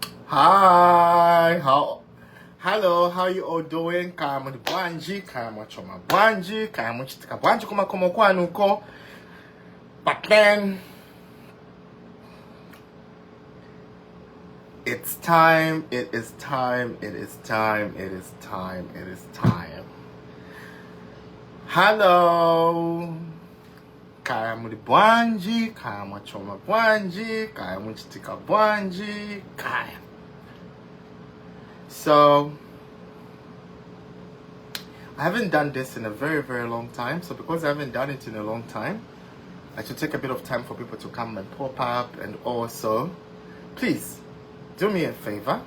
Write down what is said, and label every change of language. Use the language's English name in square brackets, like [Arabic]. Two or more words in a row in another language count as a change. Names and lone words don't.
[English] Hi, hello, how you all doing? [Nyanja] Kama bwanji, kama choma bwanji, kama chitika bwanji kuma kwanuko. [English] But then it's time, it is time. Hello. [Nyanja] Kaya muli bwanji, kaya mwachoma bwanji, kaya mchitika bwanji, kaya. [English] So, I haven't done this in a very, very long time. So because I haven't done it in a long time, I should take a bit of time for people to come and pop up. And also, please, do me a favor.